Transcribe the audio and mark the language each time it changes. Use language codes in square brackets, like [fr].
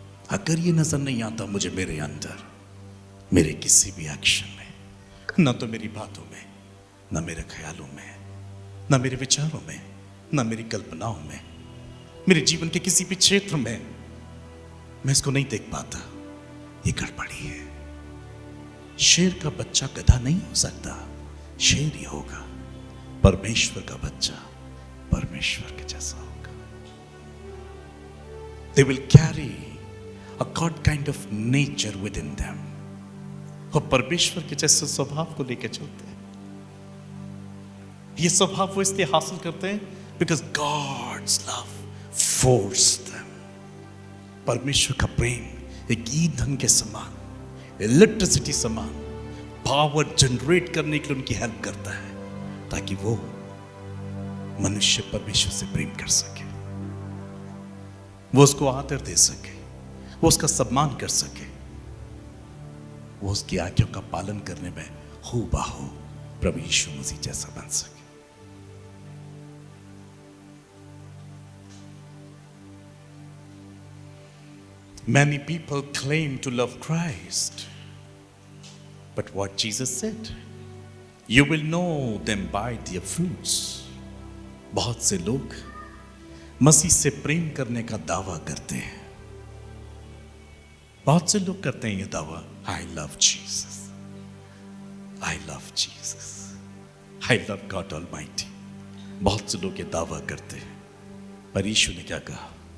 [hi] अगर ये नजर नहीं आता मुझे मेरे अंदर, मेरे किसी भी एक्शन में, ना तो मेरी बातों में, ना मेरे ख्यालों में, ना मेरे विचारों में, ना मेरी कल्पनाओं में, मेरे जीवन के किसी भी क्षेत्र में मैं इसको नहीं देख पाता, ये गड़बड़ी है। शेर का बच्चा गधा नहीं हो सकता, शेर ही होगा। परमेश्वर का बच्चा परमेश्वर के जैसा होगा। [en] They will carry a God kind of nature within them। [hi] और परमेश्वर के जैसे स्वभाव को लेकर चलते हैं। ये स्वभाव वो इसलिए हासिल करते हैं [en] because God's love forced them। [hi] परमेश्वर का प्रेम एक ईंधन के समान, इलेक्ट्रिसिटी समान पावर जनरेट करने के लिए उनकी हेल्प करता है, ताकि वो मनुष्य परमेश्वर से प्रेम कर सके, वो उसको आदर दे सके, वो उसका सम्मान कर सके, वो उसकी आज्ञाओं का पालन करने में हूबहू प्रभु यीशु मसीह जैसा बन सके। [en] Many people claim to love Christ, but what Jesus said, you will know them by their fruits। [hi] बहुत से लोग मसीह से प्रेम करने का दावा करते हैं। बहुत से लोग करते हैं ये दावा, [en] I love Jesus, I love Jesus, I love God almighty. [hi] बहुत से लोग ये दावा करते हैं, पर यीशु ने क्या कहा?